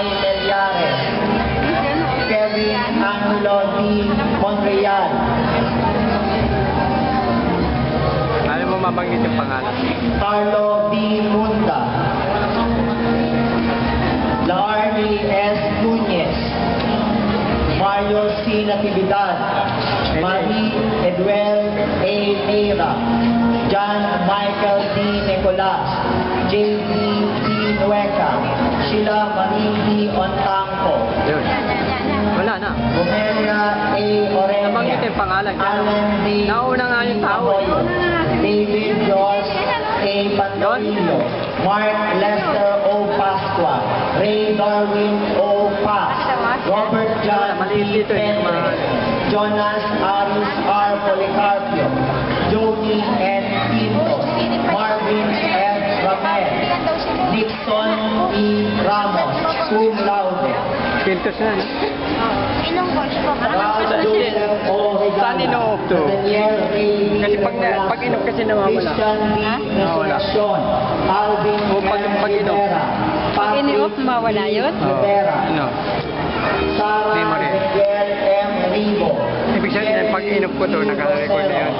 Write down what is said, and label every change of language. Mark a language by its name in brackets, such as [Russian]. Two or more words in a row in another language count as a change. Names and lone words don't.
[Filipino] Meliares, Kevin Angelo D. Monreal. Alam mo mabanggit yung pangalan? Carlo B. Munda, Larry S. Nunez, Mario C. Natividad, Marie Edwel A. Neira, John Michael D. Nicolas, J.D. D. Nueca, Sheila Marie D. Ontangco, Wala na. Bumelia A. Orenia, Nabanggit yung pangalan. Alan D. Nauna nga yung tao. David Ross A. Pandorillo, Mark Lester O. Pasqua, Ray Darwin O. Paz, Robert John D. Pendre, Jonas Aris R. Policarpio, Jody N. Pinto, Marvin F. Ramel, Nixon E. Ramos, cum laude, Pintos na, no? Ilang coach po? Ralph Joseph O. Saan ino-off to? Daniel A. Kasi pag inom kasi nawawala. Christian B. Encarnacion, Alvin O, pag inom. Rivera, Pag ini-off, mawala yun? Rivera, Ano? Sarah Di mo rin. Miguel M. Rigo, Ibig sabihin, pag inom ko to, nakarecord na yun.